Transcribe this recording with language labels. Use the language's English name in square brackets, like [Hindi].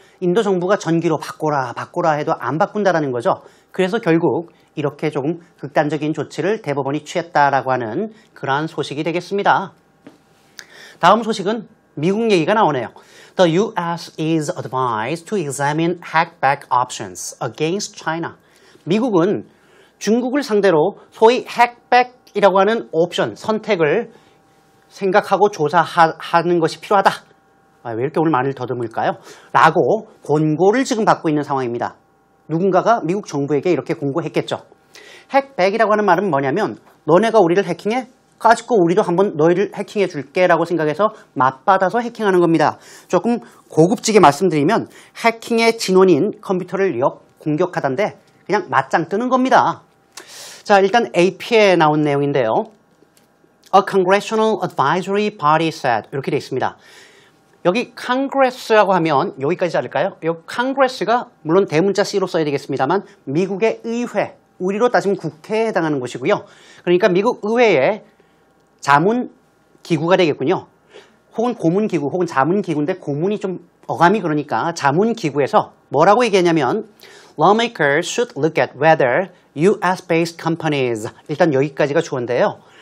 [Korean] 인도 정부가 전기로 바꿔라 해도 안 바꾼다라는 거죠. 그래서 결국 이렇게 조금 극단적인 조치를 대법원이 취했다라고 하는 그러한 소식이 되겠습니다. 다음 소식은 미국 얘기가 나오네요. [English] The U.S. is advised to examine hackback options against China. [Korean] 미국은 중국을 상대로 소위 hackback이라고 하는 옵션, 선택을 생각하고 조사하는 것이 필요하다. 왜 이렇게 오늘 말을 더듬을까요? 라고 권고를 지금 받고 있는 상황입니다. 누군가가 미국 정부에게 이렇게 공고했겠죠. 핵백이라고 하는 말은 뭐냐면 너네가 우리를 해킹해? 가지고 우리도 한번 너희를 해킹해 줄게 라고 생각해서 맞받아서 해킹하는 겁니다. 조금 고급지게 말씀드리면 해킹의 진원인 컴퓨터를 공격하던데 그냥 맞짱 뜨는 겁니다. 자, 일단 AP에 나온 내용인데요. [English] A Congressional Advisory Body said [Korean] 이렇게 되어 있습니다. 여기 Congress라고 하면 여기까지 자를까요? 이 Congress가 물론 대문자 C로 써야 되겠습니다만 미국의 의회, 우리로 따지면 국회에 해당하는 곳이고요. 그러니까 미국 의회의 자문기구가 되겠군요. 혹은 고문기구, 혹은 자문기구인데 고문이 좀 어감이 그러니까 자문기구에서 뭐라고 얘기했냐면 [English] Lawmakers should look at whether US-based companies, [Korean] 일단 여기까지가 주어인데요.